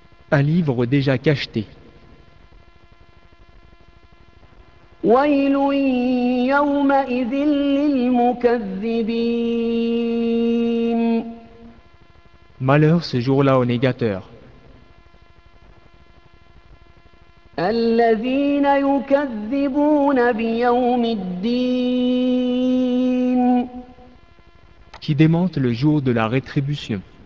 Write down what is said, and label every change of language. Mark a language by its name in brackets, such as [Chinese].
[French] Un livre déjà cacheté. [Arabic] ويل يومئذ للمكذبين. [French] Malheur ce jour-là aux négateurs. [Arabic] الذين يكذبون بيوم الدين. [French] Qui démente le jour de la rétribution.